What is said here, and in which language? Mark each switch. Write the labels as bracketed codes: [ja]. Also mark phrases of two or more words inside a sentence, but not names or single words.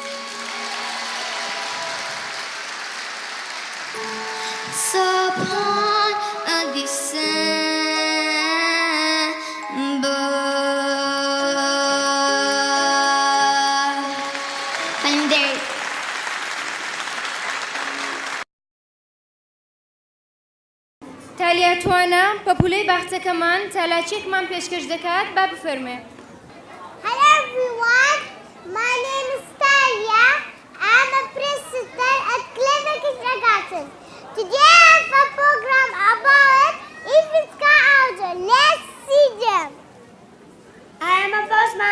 [en] So upon a December, I'm there. [ckb] تالیاتوانە پەپولەی باخچەکەمان تالاچێکمان پێشکەش دەکات با بفەرمێ. [en] Hello everyone, my name is Talia. I'm a president at Clever Kindergarten. Today I have a program about Ifitska Audio. Let's see them. I am a postman.